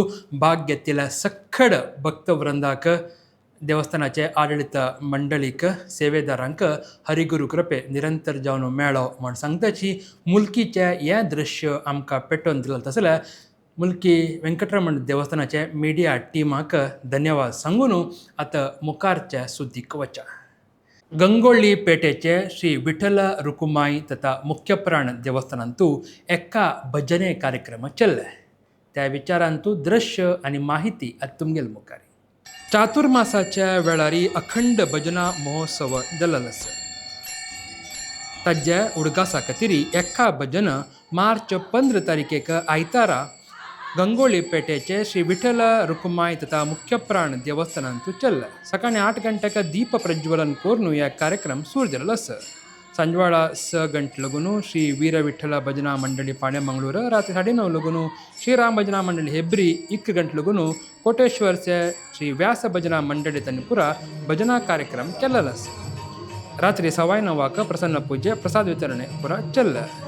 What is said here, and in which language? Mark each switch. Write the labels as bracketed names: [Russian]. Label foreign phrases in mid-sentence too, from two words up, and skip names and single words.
[Konkani] भाग घेतलेल्या सखड भक्तवृंदाक देवस्थानाचे आडಳಿತ मंडळीक सेवेदारांक हरिगुरू कृपे निरंतर जावन मेळो म्हण सांगताची मुलकीचे हे दृश्य आमकां पेटोवन दिलें तसल्या मुलकी व्यंकटरमण देवस्थानाचे मिडिया टिमाक धन्यवाद सांगून आतां मुखारच्या सुदीक वचा. गंगोळी पेटेचे श्री विठ्ठल रुकुमाई तथा मुख्यप्राण देवस्थानांतू एका भजने कार्यक्रम चल्ले. त्या विचारांतू दृश्य आणि माहिती आतां तुमगेल मुखारी. चातुर्मासाच्या वेळारी अखंड भजना महोत्सव जाल्लो आसा. ताज्या उडगासा खातीर एका भजन मार्च 15 तारखेक आयतारा गंगोळी पेटेचे श्री विठ्ठल रुकुमाई तथा मुख्यप्राण देवस्थानांतू चल्ला. सकाळी 8 गंटेक दीप प्रज्वलन करून ह्या कार्यक्रम सुरू जाल्लो आसा. सांजवाळा 6 गंटे लगून श्री वीर विठ्ठल भजना मंडळी पाणे मंगळूर, रात्री 9:30 लगून श्रीराम भजना मंडळी हेब्री 1 गंटे लगून कोटेश्वरचे श्री व्यास भजना मंडळी तनपुरा भजना कार्यक्रम केल्लो आसा. रात्री 9:15 प्रसन्न पूजे प्रसाद वितरणे पुरा चल्ला.